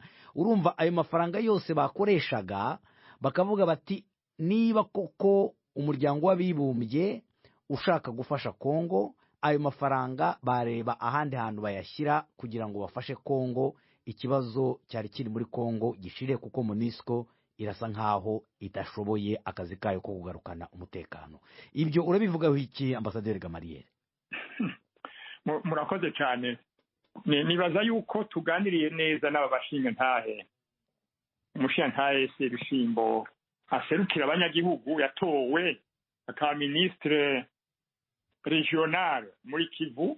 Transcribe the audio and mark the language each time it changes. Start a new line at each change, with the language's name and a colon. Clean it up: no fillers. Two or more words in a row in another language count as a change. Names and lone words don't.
Kinyarwanda: Urumva ayo mafaranga yose bakoreshaga, bakavuga bati niba koko umuryango w'abibumbye ushaka gufasha Kongo, ayo mafaranga bareba ahandi hantu bayashyira kugira ngo bafashe Kongo, ikibazo cyari kiri muri Kongo gishire, kuko MONUSCO irasa nkaho itashoboye akazi kayo ko kugarukana umutekano. Ibyo urabivugaho iki, Ambasaderi Gamaliel? Murakoze cyane. Nibaza yuko tuganiriye neza n'aba bashinga ntahe. Umushinga ntahe Sebishimbo aserukira abanyagihugu, yatowe akaba
French: ministre regional
Kinyarwanda: muri Kivu.